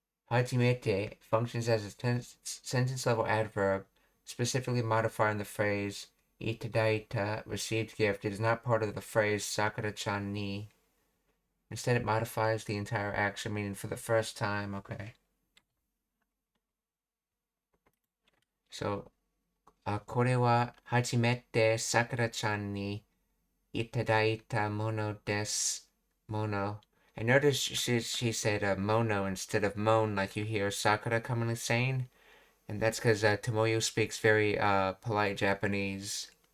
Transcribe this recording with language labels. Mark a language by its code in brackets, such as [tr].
[en] Hajimete functions as a sentence level adverb, specifically modifying the phrase itadaita, received gift. It is not part of the phrase Sakura-chan ni. Instead, it modifies the entire action, meaning for the first time. Okay. [ja] So, これは初めてSakura-chanにいただいたものです。 Mono. [en] And notice she said mono instead of mon, like you hear Sakura commonly saying. And that's because Tomoyo speaks very polite Japanese.